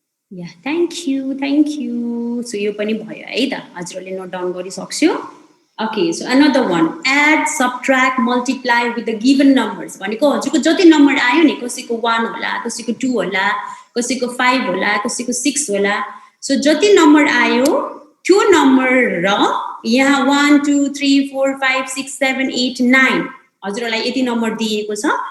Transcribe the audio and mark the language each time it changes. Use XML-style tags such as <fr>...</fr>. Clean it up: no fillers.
<ne>Yeah thank you so यो पनि भयो है त हजुरले नोट डाउन गरिसक्यो</ne> <en>Okay, so another one, add, subtract, multiply with the given numbers.</en> <ne>भनेको हजुरको जति नम्बर आयो नि, कसैको 1 होला, कसैको 2 होला, कसैको 5 होला, कसैको 6 होला. So जति नम्बर आयो त्यो नम्बर र यहाँ 1 2 3 4 5 6 7 8 9 हजुरलाई यति नम्बर दिएको छ.</ne>